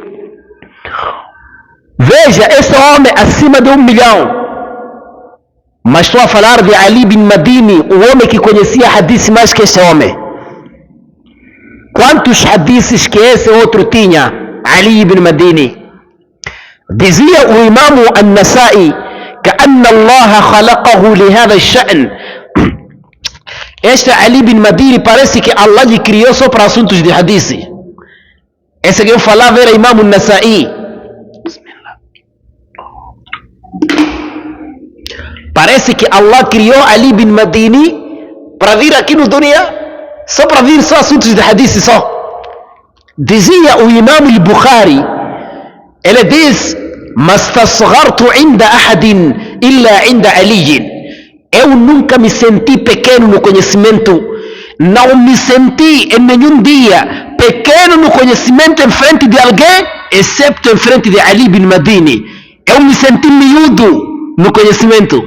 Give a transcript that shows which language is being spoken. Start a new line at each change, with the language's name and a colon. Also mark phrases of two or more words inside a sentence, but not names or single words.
Portuguese: Veja, esse homem acima de 1 milhão. Mas estou a falar de Ali bin Madini, o homem que conhecia hadith mais que esse homem. Quantos hadiths que esse outro tinha, Ali bin Madini? Dizia o imam An-Nasa'i,
Arabic: كأن الله خلقه لهذا الشأن.
Portuguese: Este Ali bin Madini parece que Allah lhe criou só para assuntos de hadith. Esse que eu falava era imam An-Nasa'i. Parece que Allah criou Ali bin Madini para vir aqui no dunya, só para vir só assuntos de hadith só. Dizia o imam al-Bukhari, ele diz:
Arabic: "ما استصغرت عند أحد إلا عند علي."
Portuguese: Eu nunca me senti pequeno no conhecimento, não me senti em nenhum dia pequeno no conhecimento em frente de alguém, excepto em frente de Ali bin Madini. Eu me senti miúdo no conhecimento.